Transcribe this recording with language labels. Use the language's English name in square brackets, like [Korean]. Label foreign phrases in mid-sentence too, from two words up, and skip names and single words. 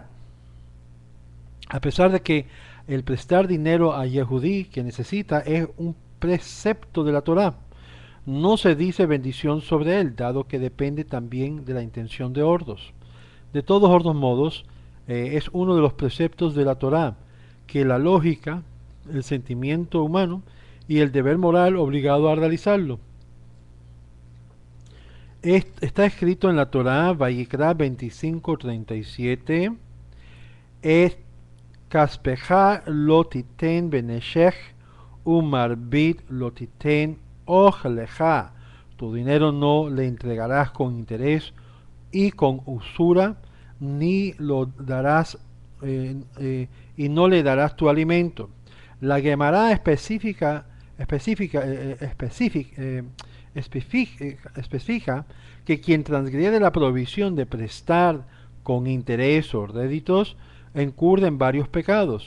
[Spanish] A pesar de que el prestar dinero a Yehudí que necesita es un precepto de la Torá, no se dice bendición sobre él, dado que depende también de la intención de otros. De todos otros modos, es uno de los preceptos de la Torá, que la lógica, el sentimiento humano y el deber moral obligado a realizarlo. Está escrito en la Torá, [Hebrew] ויקרא 25:37, את כספך לא תתן בנשך ובמרבית לא תתן אכלך. [Spanish] Tu dinero no le entregarás con interés y con usura, ni lo darás y no le darás tu alimento. La Gemara especifica que quien transgrede la provisión de prestar con interés o réditos incurre en varios pecados.